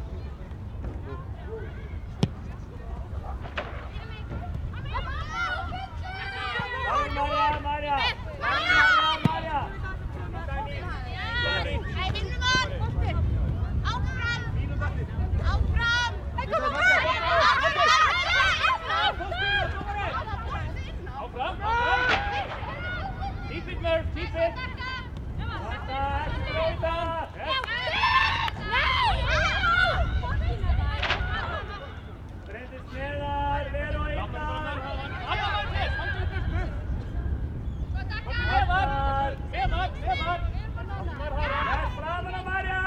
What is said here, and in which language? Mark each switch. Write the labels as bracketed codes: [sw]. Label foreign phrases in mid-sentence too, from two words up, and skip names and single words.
[is] Marja! Hey, vinnum hann! Áfram! Hey, [en] kom on! [is] Áfram! [en] Keep it, Murph, keep it! [is] Ekki breyta! Bryndís neðar, Veró innan! Framan á Marja!